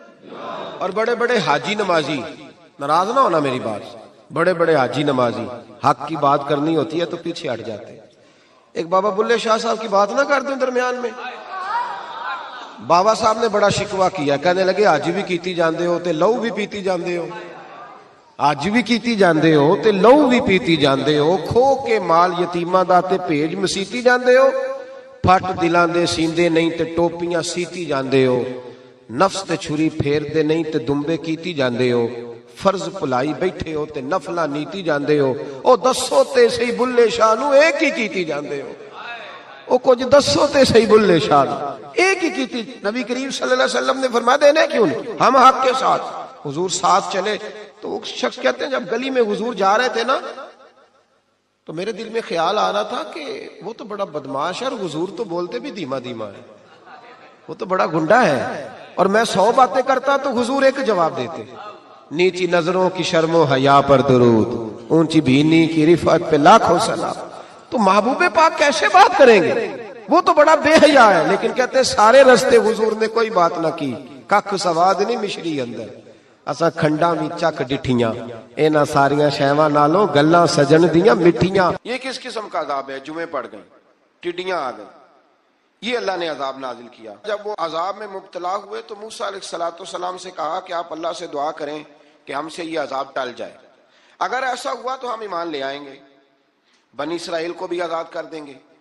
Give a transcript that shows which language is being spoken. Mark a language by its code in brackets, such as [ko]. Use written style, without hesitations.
[ur] اور بڑے بڑے حاجی نمازی, ناراض نہ ہونا میری بات, بڑے بڑے حاجی نمازی حق کی بات کرنی ہوتی ہے تو پیچھے ہٹ جاتے ہیں. ایک بابا بلے شاہ صاحب کی بات نہ کر دیں درمیان میں. بابا صاحب نے بڑا شکوہ کیا, کہنے لگے [pa] حج بھی کیتی جاندے ہو تے لو بھی پیتی جاندے ہو, حج بھی کیتی جاندے ہو تے لو بھی پیتی جاندے ہو, کھو کے مال یتیماں دا تے بھیج مسیتی جاندے ہو, پھٹ دلاں دے سیندے نہیں تے ٹوپیاں سیتی جاندے ہو, نفس تے چھری پھیر دے نہیں تے دمبے کیتی جاندے ہو, فرض پلائی بیٹھے ہو تے نفلہ نیتی جاندے ہو. او دسو تے صحیح بلے شاہ نو ایک ہی کیتی جاندے ہو, او کچھ دسو تے صحیح بلے شاہ نو ایک ہی کیتی. [ur] نبی کریم صلی اللہ علیہ وسلم نے فرمایا دینے کیوں نہیں, ہم حق کے ساتھ. حضور ساتھ چلے تو وہ شخص کہتے ہیں جب گلی میں حضور جا رہے تھے نا تو میرے دل میں خیال آ رہا تھا کہ وہ تو بڑا بدماش ہے اور حضور تو بولتے بھی دھیما دھیما ہے, وہ تو بڑا گنڈا ہے, اور میں 100 باتیں کرتا تو حضور ایک جواب دیتے, نیچی نظروں کی شرم و حیا پر درود, اونچی بینی کی رفعت پہ لاکھوں سلام. تو محبوب پاک کیسے بات کریں گے, وہ تو بڑا بے حیا ہے. لیکن کہتے ہیں سارے رستے حضور نے کوئی بات نہ کی, [pa] ککھ سواد نہیں مشری اندر, اساں کھنڈاں وی چک ڈٹھیاں, اینا ساریاں شیواں نالوں گلاں سجن دیاں مٹھیاں. [ur] یہ کس قسم کا عذاب ہے؟ جمعے پڑ گئے, ٹڈیاں آ گئیں, یہ اللہ نے عذاب نازل کیا. جب وہ عذاب میں مبتلا ہوئے تو موسیٰ علیہ السلام سے کہا کہ آپ اللہ سے دعا کریں کہ ہم سے یہ عذاب ٹل جائے. اگر ایسا ہوا تو ہم ایمان لے آئیں گے, بنی اسرائیل کو بھی آزاد کر دیں گے.